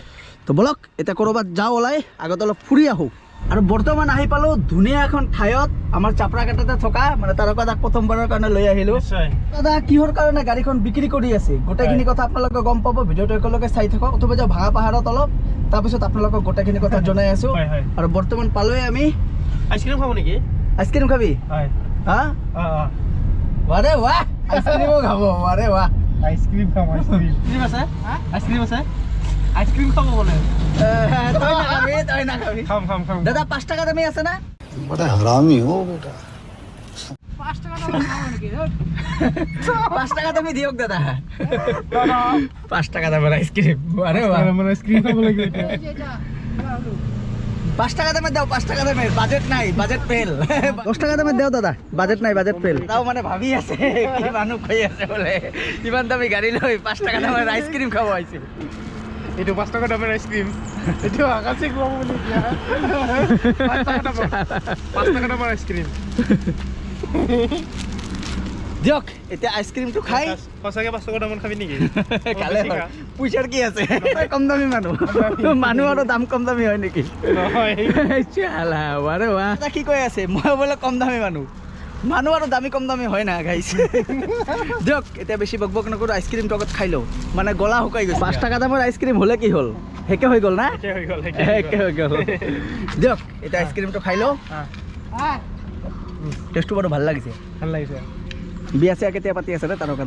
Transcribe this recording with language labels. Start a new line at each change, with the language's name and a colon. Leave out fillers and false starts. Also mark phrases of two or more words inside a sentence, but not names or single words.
Assamese: তো বলক এতিয়া ক'ৰবাত যাওঁ ওলাই আগত অলপ ফুৰি আহোঁ আৰু বৰ্তমান আহি পালোঁ ধুনীয়া এখন ঠাইত আমাৰ চাপৰাঘাটতে থকা মানে তাৰকাতাক প্ৰথমবাৰৰ কাৰণে লৈ আহিলোঁ দাদা কিহৰ কাৰণে গাড়ীখন বিক্ৰী কৰি আছে গোটেইখিনি কথা আপোনালোকে গম পাব ভিডিঅ'টো একেলগে চাই থাকক অথবা যাওঁ ভাঙা পাহাৰত অলপ তাৰপিছত আপোনালোকক গোটেইখিনি কথা জনাই আছোঁ আৰু বৰ্তমান পালোৱে আমি আইচক্ৰীম খাব নেকি আইচক্ৰীম খাবি হা আৰে ৱাহ আইচক্ৰীমো খাব আৰে ৱাহ আইচক্ৰীম খাম আইচক্ৰীম আছে
Bangla: আইসক্রিম খাবো বলে
Assamese: তই না খাবি খাম দাদা 5 টাকা দামি আছে না
Hindi: बड़ा हरामी हो बेटा
Bangla: 5 টাকা দামি খাবো নাকি 5 টাকা দামি দিওক দাদা 5 টাকা দামের আইসক্রিম আরে বাহ আমার আইসক্রিম খাবো লাগে 5 টাকা দামে দাও
Assamese: 5 টাকা দামে বাজেট নাই বাজেট ফেল 10 টাকা দামে দাও দাদা বাজেট নাই বাজেট ফেল তাও মানে ভাবি আছে কি মানুহ কই আছে বলে ইমান দামি গাড়ী লৈ 5 টাকা দামের আইসক্রিম খাব আইছে এইটো 5 টকা দামের আইসক্রিম এইটো আকাশে খুৱাব বুলি দিয়া 5 টাকা দামের আইসক্রিম দিয়ক এতিয়া আইসক্রিমটো খাই সঁচাকে 5 টকা দামৰ খাবি নেকি কালে পইচাৰ কি আছে কম দামি মানুহ মানুহ আৰু দাম কম দামি হয় নেকি নহয় চালা বাৰে বাহ কি কৈ আছে মই বোলে কম দামি মানুহ মানুহ আৰু দামী কম দামী হয় না গাইছ দিয়ক এতিয়া বেছি বকবক নকৰো আইসক্রিমটো আগত খাই লওঁ মানে গলা শুকাই গৈছে 5 টাকা দামৰ আইসক্রিম হলে কি হল হেকে হৈ গল না হেকে হৈ গল দিয়ক এতিয়া আইসক্রিমটো খাই লওঁ টেষ্টটো বড় ভাল লাগিছে বিয়া চিয়া কেতিয়া পাতি আছে ৰে তাৰকাদা